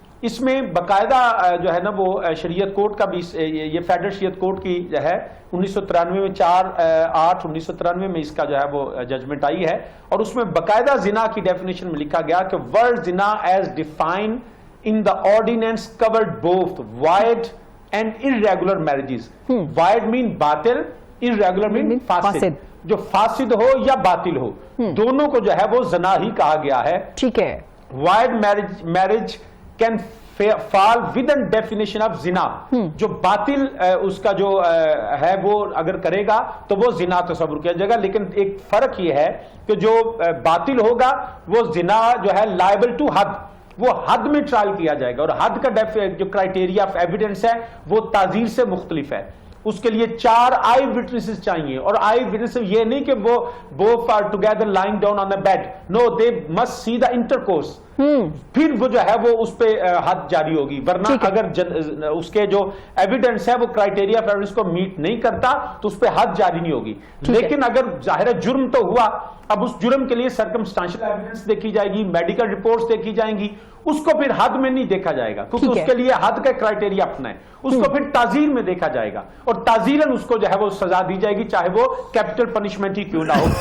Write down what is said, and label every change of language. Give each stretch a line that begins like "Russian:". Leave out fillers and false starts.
Urdu: اس میں باقاعدہ جو ہے نا وہ شریعت کورٹ کا بھی, یہ فیڈرل شریعت کورٹ کی جو ہے 1993 میں 4/8/1993 میں اس کا جو ہے وہ ججمنٹ آئی ہے, اور اس میں باقاعدہ زنا کی ڈیفینیشن میں لکھا گیا کہ
English: Word زنا is defined in the ordinance covered both void and irregular marriages. Void mean
Urdu: باطل,
English: irregular mean
Urdu: فاسد. جو فاسد ہو یا باطل ہو, دونوں کو جو ہے وہ زنا ہی کہا گیا ہے. ٹھیک ہے.
English: void marriage can fall within definition of zina.
Urdu: جو باطل اس کا جو ہے وہ اگر کرے گا تو وہ زنا تصور کیا جائے گا. لیکن ایک فرق یہ ہے کہ جو باطل ہوگا وہ زنا جو ہے
English: liable to
Urdu: حد, وہ حد میں ٹرائل کیا جائے گا, اور حد کا جو کرائٹیریا آف ایویڈنس ہے وہ تعزیر سے مختلف ہے. اس کے لیے 4 آئی وٹنسز چاہیے, اور آئی وٹنس یہ نہیں کہ وہ
English: both are together lying down on the bed, no, they must see the intercourse.
Urdu: پھر وہ جو ہے وہ اس پہ حد جاری ہوگی, ورنہ اگر اس کے جو ایویڈنس ہے وہ کرائیٹیریا آف ایویڈنس کو میٹ نہیں کرتا تو اس پہ حد جاری نہیں ہوگی. لیکن اگر ظاہر ہے جرم تو ہوا, اب اس جرم کے لیے سرکمسٹانشل ایویڈنس دیکھی جائے گی, میڈیکل رپورٹس دیکھی جائیں گی, اس کو پھر حد میں نہیں دیکھا جائے گا کیونکہ اس کے لیے حد کا کرائیٹیریا اپنا ہے, اس کو پھر تعزیر میں دیکھا جائے گا, اور تعزیراً اس کو جو ہے وہ سزا دی جائے گی چاہے وہ کیپٹل پنشمنٹ ہی کیوں نہ ہو.